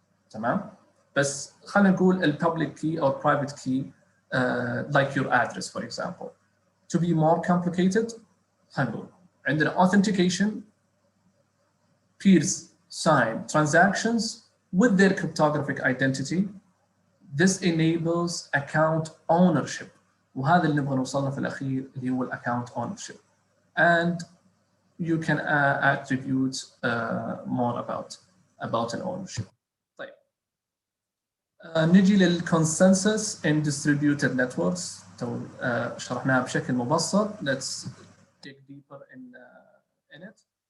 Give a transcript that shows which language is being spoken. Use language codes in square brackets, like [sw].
[ar] تمام؟ بس خلينا نقول [en] public key or private key like your address, for example. To be more complicated, [ar] خلينا نقول عندنا [en] authentication, peers sign transactions with their cryptographic identity. This enables account ownership. [ar] وهذا اللي نبغى نوصل في الأخير اللي هو account ownership. [en] And you can attribute more about an ownership. [ar] طيب. نجي [en] للconsensus in distributed networks. [ar] شرحناها بشكل مبسط. [en] Let's dig deeper in it.